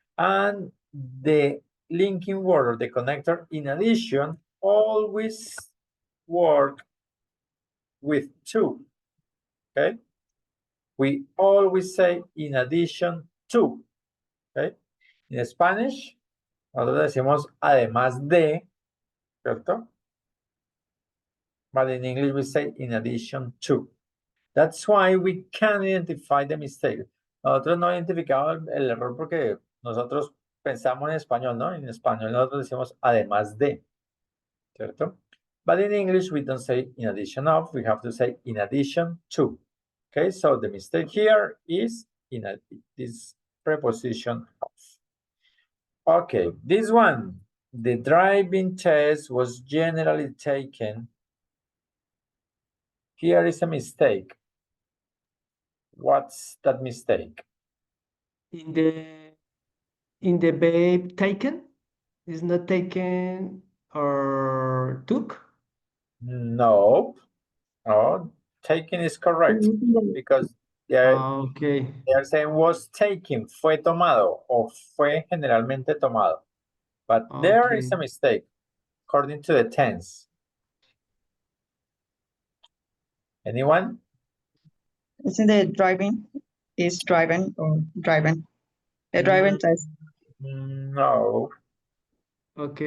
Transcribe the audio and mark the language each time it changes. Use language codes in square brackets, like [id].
[en] And the linking word or the connector, in addition, always work with to, okay? We always say in addition to, okay? [es] En Spanish, nosotros decimos además de, ¿cierto? [en] But in English we say in addition to. That's why we can identify the mistake. [es] Nosotros no identificamos el error porque nosotros pensamos en español, ¿no? En español nosotros decimos además de, ¿cierto? [en] But in English we don't say in addition of, we have to say in addition to. Okay, so the mistake here is in this preposition of. Okay, this one, the driving test was generally taken. Here is a mistake. What's that mistake? In the verb taken, is not taken or took? No, no, taken is correct because they Okay. are saying was taken, [es] fue tomado o fue generalmente tomado. [en] But there is a Okay. mistake according to the tense. Anyone? Isn't the driving is driving or driving? The driving test. No. Okay.